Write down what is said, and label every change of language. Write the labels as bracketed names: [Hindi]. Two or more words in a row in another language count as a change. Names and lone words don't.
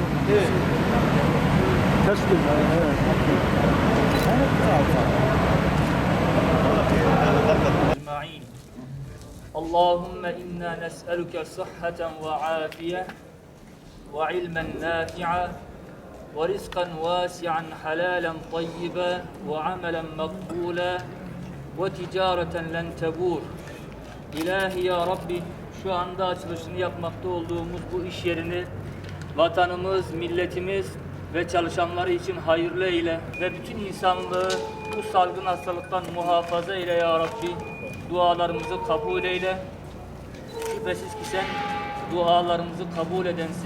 [Turkish] Evet. Ters dönüyor. [Arabic] أجمعين اللهم إنا نسألك صحة وعافية وعلما نافعا ورزقا واسعا حلالا طيبا وعملا مقبولا وتجارة لن تبور. [Turkish] İlahi ya Rabbi, şu anda açılışını yapmakta olduğumuz bu iş yerini vatanımız, milletimiz ve çalışanları için hayırlı eyle ve bütün insanlığı bu salgın hastalıktan muhafaza eyle ya Rabbi. Dualarımızı kabul eyle. Şüphesiz ki sen dualarımızı kabul edensin.